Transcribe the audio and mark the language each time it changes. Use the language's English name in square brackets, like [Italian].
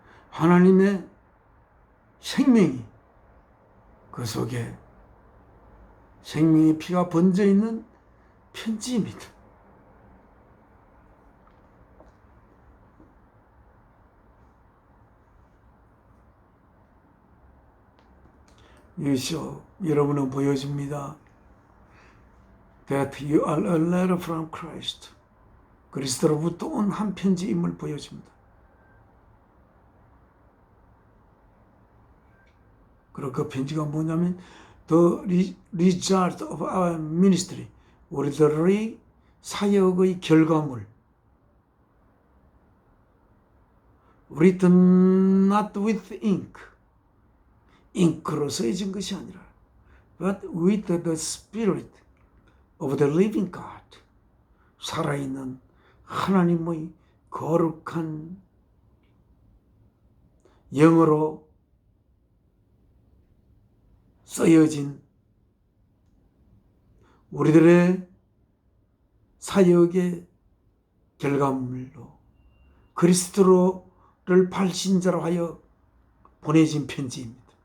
[Korean] 하나님의 생명이 그 속에 생명의 피가 번져 있는 편지입니다. [English] You [Korean] 여러분은 보여줍니다. [English] That you are a letter from Christ. [Korean] 그리스도로부터 온 한 편지임을 보여줍니다. 그리고 그 편지가 뭐냐면 [English] The result of our ministry. [Korean] 우리들의 사역의 결과물. [English] Written not with ink. [Korean] 잉크로 써진 것이 아니라 [English] but with the Spirit of the living God. [Korean] 살아있는 하나님의 거룩한 영어로 쓰여진 우리들의 사역의 결과물로 그리스도를 발신자로 하여 보내진 편지입니다.